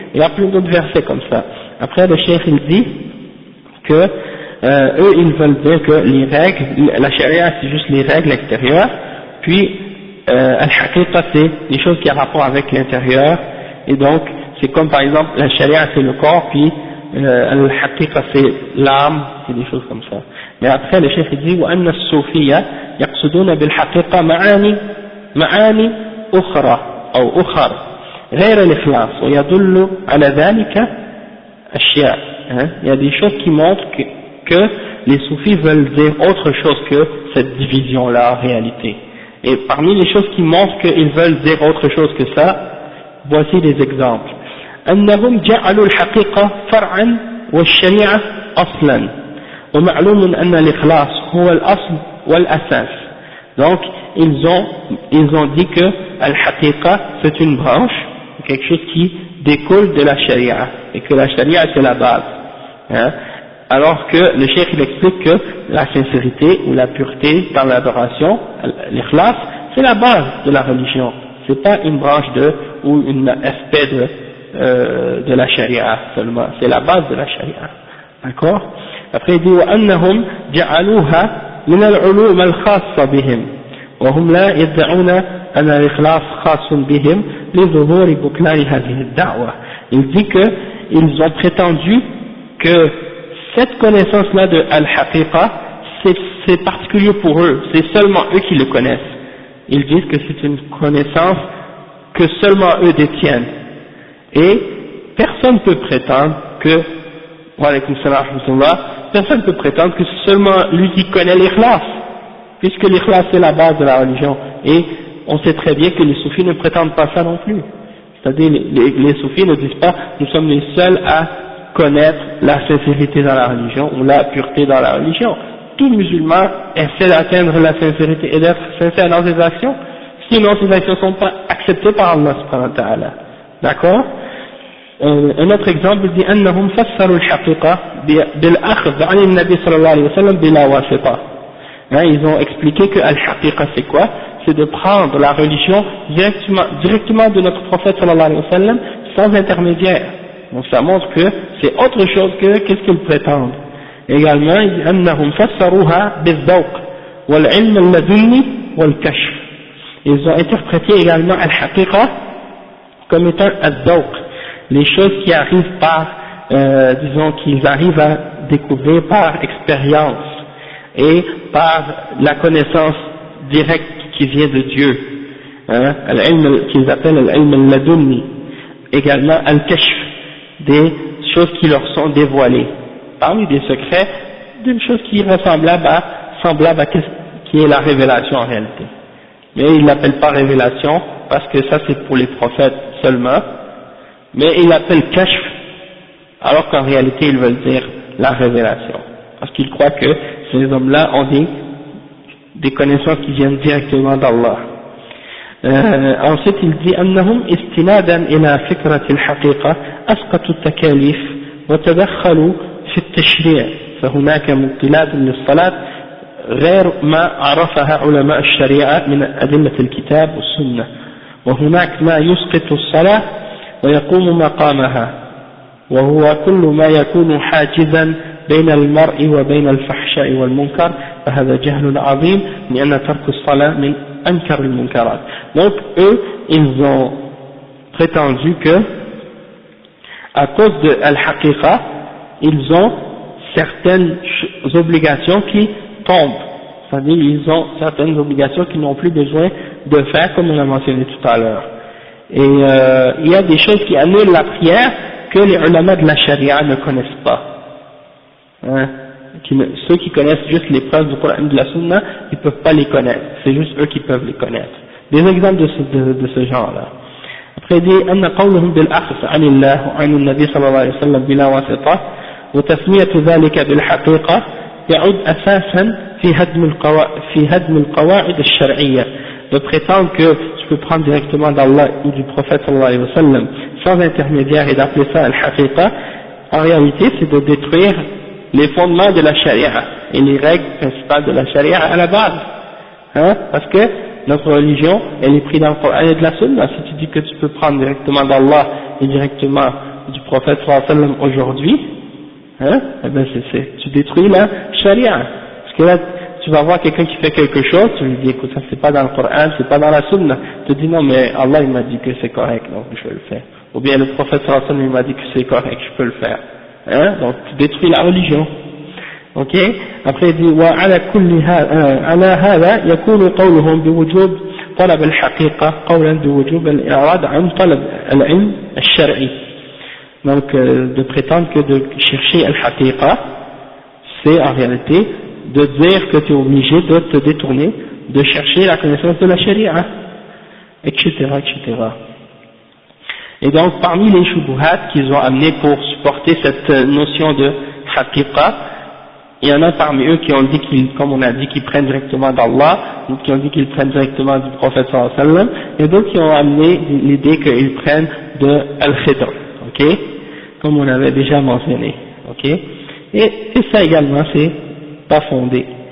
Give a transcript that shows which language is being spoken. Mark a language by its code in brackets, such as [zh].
[fr] Il y a plein d'autres versets comme ça. Après, le cheikh il dit que eux ils veulent dire que les règles, la charia c'est juste les règles extérieures, puis al-haqiqa c'est des choses qui ont rapport avec l'intérieur, et donc c'est comme par exemple la charia c'est le corps, puis al-haqiqa c'est l'âme, c'est des choses comme ça. Mais après le cheikh dit [ar] وأن الصوفية يقصدون بالحقيقة معاني أخرى أو أخر غير الإخلاص ويدل على ذلك أشياء. [fr] Il y a des choses qui montrent que les soufis veulent dire autre chose que cette division-là en réalité. Et parmi les choses qui montrent qu'ils veulent dire autre chose que ça, voici des exemples. [ar] أنهم جعلوا الحقيقة فرعا والشريعة أصلا ومعلوم أن الإخلاص هو الأصل والأساس. [fr] Donc ils ont dit que al-haqiqa c'est une branche, quelque chose qui découle de la sharia, et que la sharia c'est la base, hein? Alors que le cheikh il explique que la sincérité ou la pureté dans l'adoration, l'ikhlas, c'est la base de la religion, c'est pas une branche ou un aspect de la sharia seulement, c'est la base de la sharia, d'accord? Après il dit [ar] وأنهم جعلوها من العلوم الخاصة بهم وهم لا يدعون أن الإخلاص خاص بهم لظهور بطلان هذه الدعوة. [fr] Il dit que ils ont prétendu que cette connaissance-là de al-haqiqa c'est particulier pour eux, c'est seulement eux qui le connaissent. Ils disent que c'est une connaissance que seulement eux détiennent, et personne ne peut prétendre que personne ne peut prétendre que c'est seulement lui qui connaît l'ikhlas, puisque l'ikhlas c'est la base de la religion, et on sait très bien que les soufis ne prétendent pas ça non plus. C'est-à-dire les soufis ne disent pas nous sommes les seuls à connaître la sincérité dans la religion ou la pureté dans la religion. Tout musulman essaie d'atteindre la sincérité et d'être sincère dans ses actions, sinon ses actions ne sont pas acceptées par Allah subhanahu wa ta'ala. D'accord? Un autre exemple dit [ar] أنهم فسروا الحقيقة بالأخذ عن النبي صلى الله عليه وسلم بلا واسطة. [fr] Ils ont expliqué que al-haqiqa c'est quoi? C'est de prendre la religion directement de notre prophète sallallahu alayhi wa sallam sans intermédiaire. Donc ça montre que c'est autre chose que qu'est-ce qu'ils prétendent. Également il dit [ar] أنهم فسروها بالذوق والعلم اللدني والكشف. [fr] Ils ont interprété également al-haqiqa comme étant al-dhawq, les choses qui arrivent par, disons qu'ils arrivent à découvrir par expérience et par la connaissance directe qui vient de Dieu, hein, qu'ils appellent al-ilm al-ladunni. Également al-kashf, des choses qui leur sont dévoilées, parmi des secrets, d'une chose qui est ressemblable à semblable à qui est la révélation en réalité. Mais ils l'appellent pas révélation parce que ça c'est pour les prophètes seulement, mais ils l'appellent kashf alors qu'en réalité ils veulent dire la révélation, parce qu'ils croient que ces hommes-là ont des connaissances qui viennent directement d'Allah. Ensuite il dit [ar] أنهم استنادا إلى فكرة الحقيقة أسقطوا التكاليف وتدخلوا في التشريع فهناك مبطلات للصلاة غير ما عرفها علماء الشريعة من أدلة الكتاب والسنة وهناك ما يسقط الصلاة ويقوم مقامها وهو كل ما يكون حاجزا بين المرء وبين الفحشاء والمنكر فهذا جهل عظيم لأن ترك الصلاة من أنكر المنكرات. [fr] Donc eux ils ont prétendu que à cause de al-haqiqa ils ont certaines obligations qui tombent, c'est-à-dire ils ont certaines obligations qu'ils n'ont plus besoin de faire comme on a mentionné tout à l'heure. Et il y a des choses qui annulent la prière que les ulama de la charia ne connaissent pas. Hein? Ceux qui connaissent juste les preuves du Coran et de la Sunna, ils ne peuvent pas les connaître, c'est juste eux qui peuvent les connaître. Des exemples de ce genre-là. Après il dit [ar] أن قولهم بالأخذ عن الله وعن النبي صلى الله عليه وسلم بلا واسطة وتسمية ذلك بالحقيقة يعود أساسا في هدم القواعد الشرعية. [fr] De prétendre que tu peux prendre directement d'Allah ou du prophète sallallahu alayhi wa sallam sans intermédiaire et d'appeler ça al-haqiqa, en réalité c'est de détruire les fondements de la charia et les règles principales de la charia à la base, hein, parce que notre religion elle est prise dans le Coran et de la Sunna. Si tu dis que tu peux prendre directement d'Allah et directement du prophète sallallahu alayhi wa sallam aujourd'hui, hein, eh ben tu détruis la charia, parce que là tu vas voir quelqu'un qui fait quelque chose, tu lui dis écoute ça c'est pas dans le Coran, c'est pas dans la Sunna, tu te dis non mais Allah il m'a dit que c'est correct donc je vais le faire, ou bien le prophète sallallahu alayhi wa sallam il m'a dit que c'est correct, je peux le faire, hein, donc tu détruis la religion. Ok, après il dit [ar] وعلى كل على هذا يكون قولهم بوجوب طلب الحقيقة قولا بوجوب الإعراض عن طلب العلم الشرعي. [fr] Donc de prétendre que de chercher al-haqiqa c'est en réalité de dire que tu es obligé de te détourner de chercher la connaissance de la charia, etc., etc. Et donc parmi les shubuhat qu'ils ont amené pour supporter cette notion de haqiqa, il y en a parmi eux qui ont dit qu'ils, comme on a dit, qu'ils prennent directement d'Allah, d'autres qui ont dit qu'ils prennent directement du prophète sallallahu alayhi wa sallam, et d'autres qui ont amené l'idée qu'ils prennent de al-khidr, ok, comme on avait déjà mentionné, ok, et ça également c'est pas fondé.